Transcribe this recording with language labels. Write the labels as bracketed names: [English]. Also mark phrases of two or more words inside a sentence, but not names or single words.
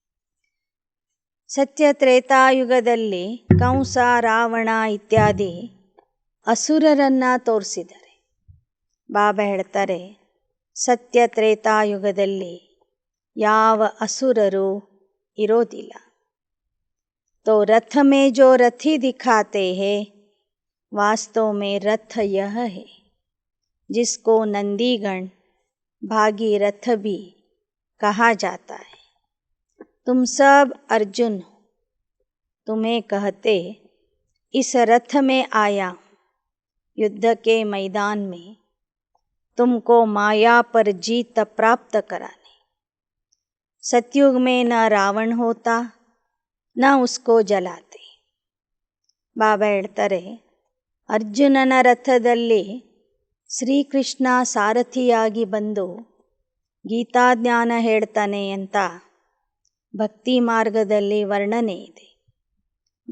[Kannada] ಸತ್ಯ ತ್ರೇತಾಯುಗದಲ್ಲಿ ಕಂಸ ರಾವಣ ಇತ್ಯಾದಿ ಅಸುರರನ್ನು ತೋರಿಸಿದ್ದಾರೆ. ಬಾಬಾ ಹೇಳ್ತಾರೆ, ಸತ್ಯ ತ್ರೇತಾಯುಗದಲ್ಲಿ ಯಾವ ಅಸುರರು ಇರೋದಿಲ್ಲ. [Hindi] तो रथ में जो रथी दिखाते हैं, वास्तव में रथ यह है जिसको नंदीगण भागीरथ भी कहा जाता है. तुम सब अर्जुन हो, तुम्हें कहते इस रथ में आया हूँ युद्ध के मैदान में तुमको माया पर जीत प्राप्त कराने. सतयुग में न रावण होता, न उसको जलाते. [Kannada] ಬಾಬಾ ಹೇಳ್ತಾರೆ, ಅರ್ಜುನನ ರಥದಲ್ಲಿ ಶ್ರೀಕೃಷ್ಣ ಸಾರಥಿಯಾಗಿ ಬಂದು ಗೀತಾಜ್ಞಾನ ಹೇಳ್ತಾನೆ ಅಂತ ಭಕ್ತಿ ಮಾರ್ಗದಲ್ಲಿ ವರ್ಣನೆ ಇದೆ.